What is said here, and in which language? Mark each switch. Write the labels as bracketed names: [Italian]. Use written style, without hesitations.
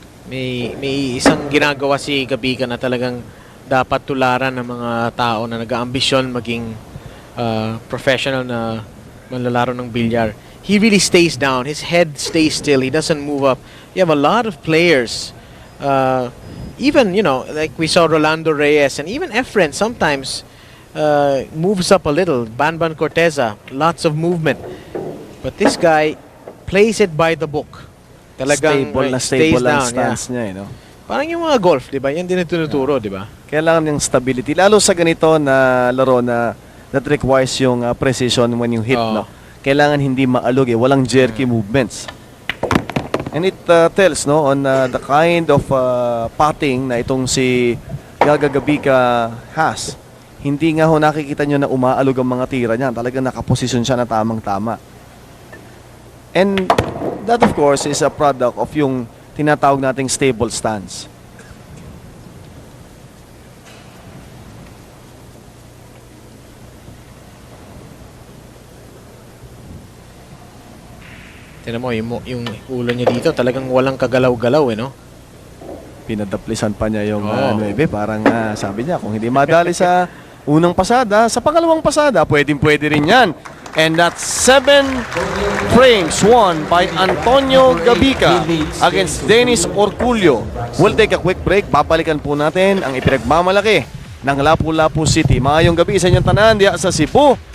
[Filipino] May isang ginagawa si Gabica na talagang dapat tularan ng mga tao na nag-aambisyon maging professional na manlalaro ng bilyar. [English] He really stays down. His head stays still. He doesn't move up. You have a lot of players, even, like we saw Rolando Reyes, and even Efren sometimes moves up a little. Banban Corteza, lots of movement. But this guy plays it by the book. [Filipino] Talagang [English] stable down, [Filipino] ang stance niya, no? Parang yung mga golf, di ba? Yan din ang tinuturo, di ba? Kailangan yung stability. Lalo sa ganito na laro na [English] that requires [Filipino] yung precision [English] when you hit, [Filipino] no? Kailangan hindi maalog walang jerky movements. [English] And it tells, [Filipino] no, [English] on the kind of putting [Filipino] na itong si Gabica has. Hindi nga nakikita nyo na umaalog ang mga tira niya. Talagang nakaposisyon siya na tamang-tama. [English] And that of course is a product of [Filipino] yung tinatawag nating [English] stable stance. [Filipino] Tignan mo, yung ulo niya dito talagang walang kagalaw-galaw no? Pinadaplisan pa niya yung 9. Parang sabi niya, kung hindi madali sa unang pasada, sa pangalawang pasada, pwede rin yan. [English] And that's 7 frames won by Antonio Gabica against Dennis Orcullo. We'll take a quick break. [Filipino] Babalikan po natin ang ipinagmamalaki ng Lapu-Lapu City. [Cebuano] Maayong gabi sa inyong tanan diya sa Cebu.